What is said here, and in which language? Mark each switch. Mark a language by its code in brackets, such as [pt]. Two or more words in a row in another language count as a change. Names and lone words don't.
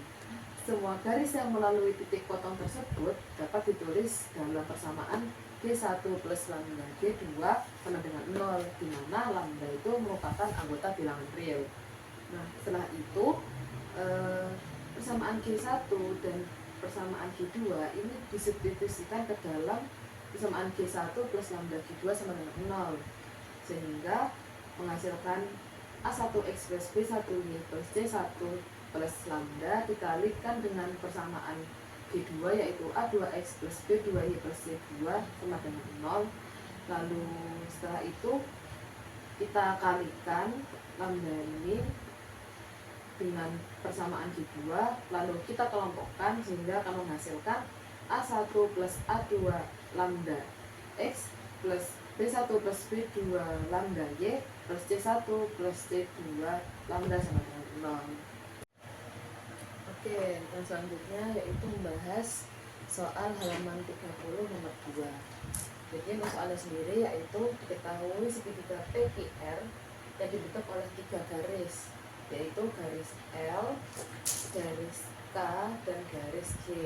[id] Semua garis yang melalui titik potong tersebut dapat ditulis dalam persamaan G1 plus lambda G2 sama dengan 0, di mana lambda itu merupakan anggota bilangan real. Nah, setelah itu persamaan G1 dan persamaan G2 ini disubstitusikan ke dalam persamaan G1 plus lambda G2 sama dengan 0, sehingga menghasilkan A1X plus B1Y plus C1 plus lambda dikalikan dengan persamaan G2 yaitu A2X plus B2Y plus C2 sama dengan 0. Lalu setelah itu kita kalikan lambda ini dengan persamaan G2, lalu kita kelompokkan sehingga akan menghasilkan A1 plus A2 lambda X plus B1 plus B2 lambda Y plus C1 plus C2 lambda sama dengan 0. Oke, yang selanjutnya yaitu membahas soal halaman 30 nomor 2. Jadi untuk soalnya sendiri yaitu diketahui segitiga PQR yang dibentuk oleh tiga garis, yaitu garis L, garis K, dan garis G.